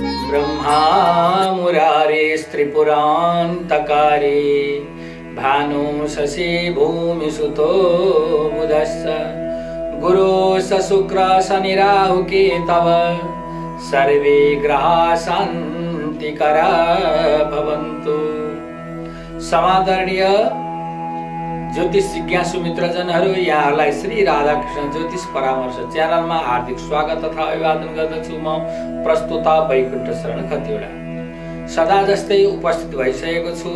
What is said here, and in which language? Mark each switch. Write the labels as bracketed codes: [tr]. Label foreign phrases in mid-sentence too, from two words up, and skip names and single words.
[sa] ब्रह्मा मुरारेस्त्रिपुरान्तकारे भानु शशि भूमिसुतो बुधश्च गुरु शुक्र शनि राहु केतव सर्वे ग्रहा शान्तिकरा भवन्तु। [ne] समादरणीय ज्योतिष जिज्ञासु मित्रजनहरू, यहाँहरूलाई श्री राधाकृष्ण ज्योतिष परामर्श च्यानलमा हार्दिक स्वागत तथा अभिवादन गर्दछु। म प्रस्तुता वैकुण्ठ शरण खतिवडा सदा जस्तै उपस्थित भइसकेको छु।